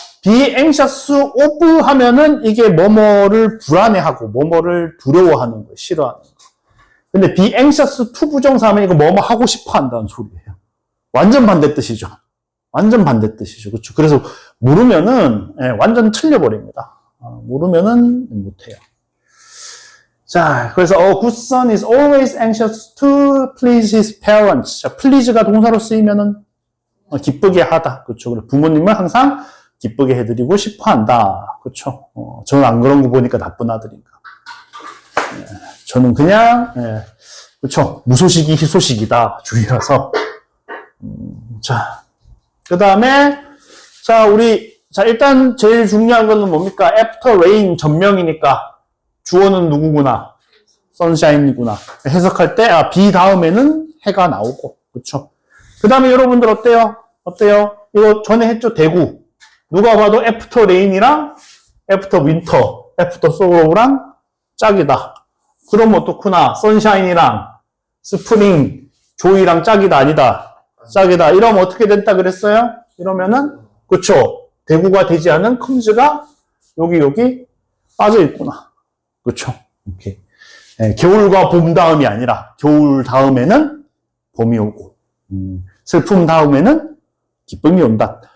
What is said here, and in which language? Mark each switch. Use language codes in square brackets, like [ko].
[en] be anxious of [ko] 하면은 이게 뭐뭐를 불안해하고, 뭐뭐를 두려워하는 거, 싫어하는 거. 근데 [en] be anxious to [ko] 부정사 하면 이거 뭐뭐 하고 싶어 한다는 소리예요. 완전 반대 뜻이죠. 완전 반대 뜻이죠. 그렇죠. 그래서 모르면은 완전 틀려버립니다. 모르면은 못해요. 자, 그래서 [en] good son is always anxious to please his parents. [ko] 자, please가 동사로 쓰이면은 기쁘게 하다. 그렇죠. 부모님을 항상 기쁘게 해드리고 싶어한다. 그렇죠. 저는 안 그런 거 보니까 나쁜 아들인가. 저는 그냥 그렇죠. 무소식이 희소식이다 주의라서. 자, 그 다음에, 자, 일단 제일 중요한 거는 뭡니까? [en] after rain [ko] 전명이니까, 주어는 누구구나? sunshine이구나. 해석할 때, be 다음에는 해가 나오고, 그쵸? 그 다음에 여러분들 어때요? 이거 전에 했죠? 대구. 누가 봐도 [en] after rain [ko] 이랑 [en] after winter, after sorrow [ko] 랑 짝이다. 그럼 어떻구나? sunshine이랑 spring, joy랑 짝이다, 아니다. 짝이다. 이러면 어떻게 됐다 그랬어요? 이러면은, 그쵸. 대구가 되지 않은 comes가 여기 빠져 있구나. 그쵸. 오케이. 겨울과 봄 다음이 아니라, 겨울 다음에는 봄이 오고, 슬픔 다음에는 기쁨이 온다.